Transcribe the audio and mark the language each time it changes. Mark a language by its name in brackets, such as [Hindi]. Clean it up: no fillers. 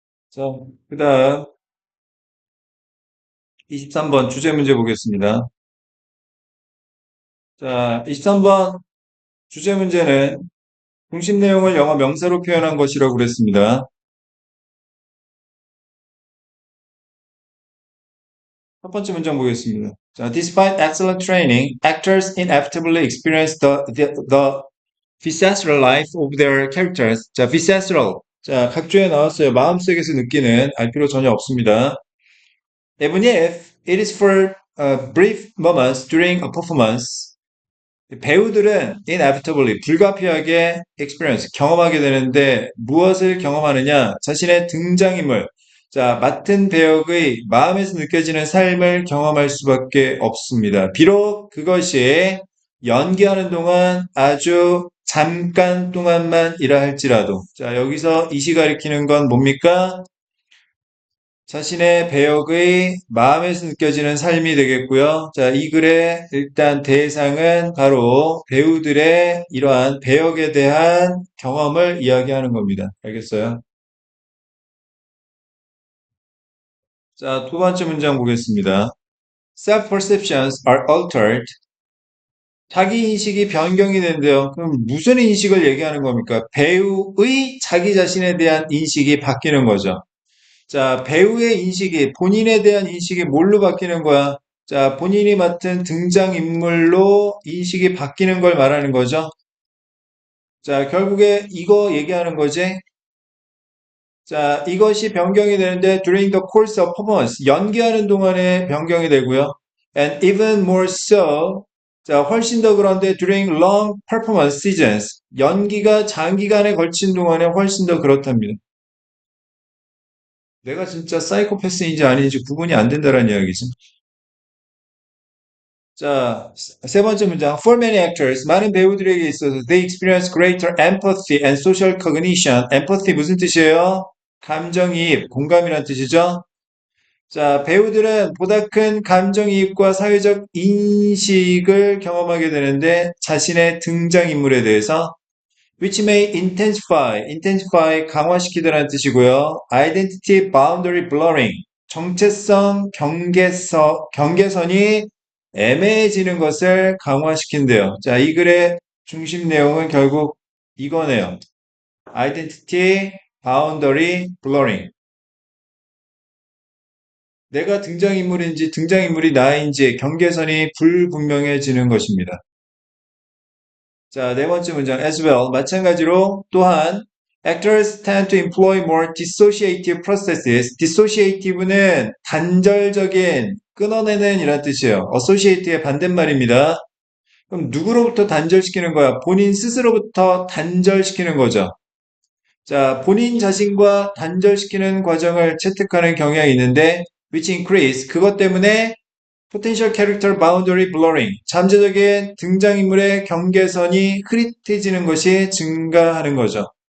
[Korean] 자, 그다음 23번 주제 문제 보겠습니다. 자, 23번 주제 문제는 중심 내용을 영어 명사로 표현한 것이라고 그랬습니다. 첫 번째 문장 보겠습니다. 자, [English] despite excellent training, actors inevitably experience the visceral life of their characters. [Korean] 자, visceral. 자, 각주에 나왔어요. 마음속에서 느끼는 알 필요 전혀 없습니다. [English] Even if it is for brief moments during a performance, [Korean] 배우들은 [English] inevitably [Korean] 불가피하게 [English] experience [Korean] 경험하게 되는데 무엇을 경험하느냐? 자신의 등장인물, 자 맡은 배역의 마음에서 느껴지는 삶을 경험할 수밖에 없습니다. 비록 그것이 연기하는 동안 아주 잠깐 동안만이라 할지라도 자 여기서 이시 가리키는 건 뭡니까? 자신의 배역의 마음에서 느껴지는 삶이 되겠고요. 자, 이 글의 일단 대상은 바로 배우들의 이러한 배역에 대한 경험을 이야기하는 겁니다. 알겠어요? 자, 두 번째 문장 보겠습니다. [English] Self-perceptions are altered. [Korean] 자기 인식이 변경이 된대요. 그럼 무슨 인식을 얘기하는 겁니까? 배우의 자기 자신에 대한 인식이 바뀌는 거죠. 자, 배우의 인식이, 본인에 대한 인식이 뭘로 바뀌는 거야? 자, 본인이 맡은 등장인물로 인식이 바뀌는 걸 말하는 거죠. 자, 결국에 이거 얘기하는 거지. 자, 이것이 변경이 되는데 [English] during the course of performance, [Korean] 연기하는 동안에 변경이 되고요. [English] And even more so, [Korean] 자, 훨씬 더 그런데 [English] during long performance seasons, [Korean] 연기가 장기간에 걸친 동안에 훨씬 더 그렇답니다. 내가 진짜 사이코패스인지 아닌지 구분이 안 된다는 이야기지. 자, 세 번째 문장. [English] For many actors, [Korean] 많은 배우들에게 있어서 [English] they experience greater empathy and social cognition. empathy [Korean] 무슨 뜻이에요? 감정이입, 공감이란 뜻이죠. 자, 배우들은 보다 큰 감정이입과 사회적 인식을 경험하게 되는데 자신의 등장인물에 대해서 [English] which may intensify [Korean] 강화시키다라는 뜻이고요. [English] identity boundary blurring [Korean] 정체성 경계선이 애매해지는 것을 강화시킨대요. 자, 이 글의 중심 내용은 결국 이거네요. [English] identity boundary blurring [Korean] 내가 등장인물인지 등장인물이 나인지 경계선이 불분명해지는 것입니다. 자, 네 번째 문장 [English] as well. [Korean] 마찬가지로 또한 [English] actors tend to employ more dissociative processes. [Korean] dissociative는 단절적인 끊어내는 이란 뜻이에요. associate의 반대말입니다. 그럼 누구로부터 단절시키는 거야? 본인 스스로부터 단절시키는 거죠. 자, 본인 자신과 단절시키는 과정을 채택하는 경향이 있는데 [English] which increase [Korean] 그것 때문에 [English] potential character boundary blurring [Korean] 잠재적인 등장인물의 경계선이 흐릿해지는 것이 증가하는 거죠.